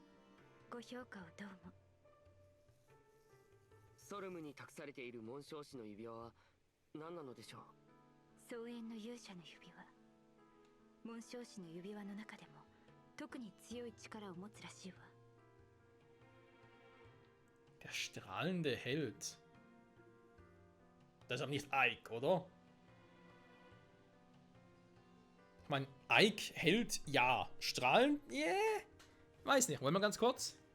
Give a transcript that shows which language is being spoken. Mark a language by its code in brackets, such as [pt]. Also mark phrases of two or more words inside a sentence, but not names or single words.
[ja] ご評価をどうも。ソルムに託されている紋章師の指輪は何なのでしょう。草原の勇者の指輪。紋章師の指輪の中でも特に強い力を持つらしいわ。 [de] Der strahlende Held. Das ist aber nicht Ike, oder? Ich meine, Ike, Held, ja. Strahlend, yeah. Weiß nicht. Wollen wir ganz kurz?